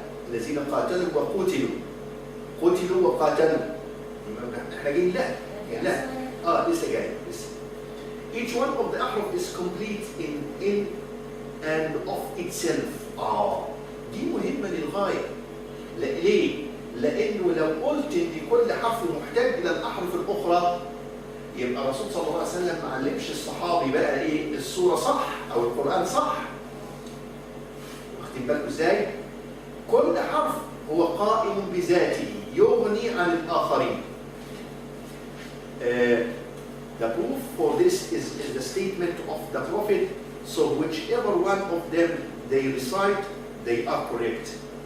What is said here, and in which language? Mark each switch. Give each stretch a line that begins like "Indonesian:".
Arabic: الذين قاتلوا وقتلوا، قتلوا وقاتلوا. احنا جايين لا لسه جاي لسه.
English: Each one of the أحرف is complete in and of itself.
Arabic: دي مهمة للغاية. ليه؟ لأنه لو قلت إن كل حرف محتاج إلى الأحرف الأخرى، يبقى الرسول صلى الله عليه وسلم ما علمش الصحابي بقى إيه السورة صح أو القرآن صح. واخدين بالكم إزاي؟ كل حرف هو قائم بذاته يغني عن الآخرين.
English: The proof for this is the statement of the Prophet, so whichever one of them they recite, they are correct.